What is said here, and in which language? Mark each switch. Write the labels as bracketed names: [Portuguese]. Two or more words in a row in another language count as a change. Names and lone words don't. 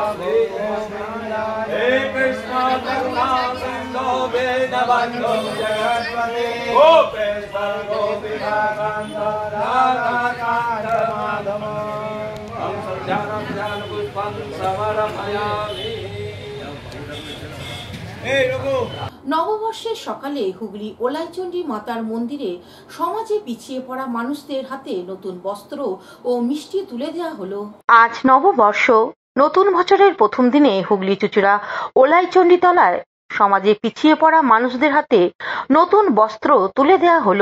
[Sanskrit] हे कृष्ण करुणा सिंधो वेदवन्तो जगत्पते गोपेश्वर गोपिकान्त राधाकान्त माधव हम सञ्जानं ध्यान पुष्पं समर्पयामि। [Bangla] নববর্ষের সকালে হুগলি ওলাইচণ্ডী মাতার মন্দিরে সমাজে পিছিয়ে পড়া মানুষদের হাতে নতুন বস্ত্র ও মিষ্টি তুলে দেওয়া হলো। আজ নববর্ষ, নতুন বছরের প্রথম দিনে হুগলি চুঁচুড়া ওলাইচণ্ডী তলায় সমাজে পিছিয়ে পড়া মানুষদের হাতে নতুন বস্ত্র তুলে দেওয়া হলো।